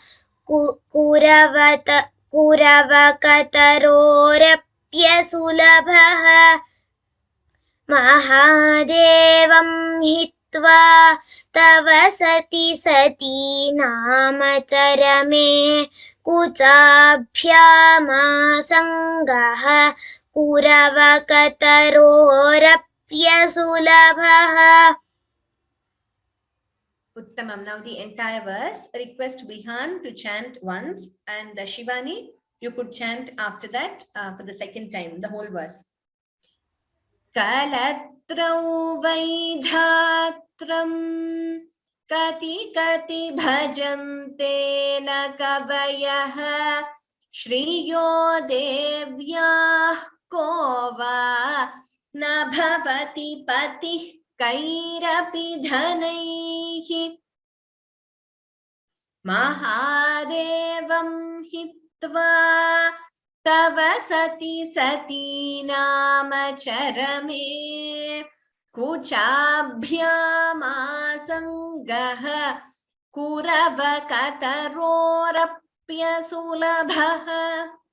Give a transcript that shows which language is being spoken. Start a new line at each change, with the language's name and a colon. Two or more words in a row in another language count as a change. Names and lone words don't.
Sanskrit: कुरवकतरोरप्यसुलभः महादेवं हित्वा तव सति सती नाम चरमे कुचाभ्यामासङ्गः कुरवकतरोरप्यसुलभः. Uttamam.
English: Now the entire verse. Request Vihan to chant once, and Shivani, you could chant after that for the second time, the whole verse.
Sanskrit: कलत्रं वैधात्रं कति कति भजन्ते न कवयः श्रियो देव्याः को वा न भवति पतिः कैरपि धनैः महादेवं हित्वा तव सति सती नाम चरमे कुचाभ्यामासङ्गः कुरवकतरोरप्यसुलभः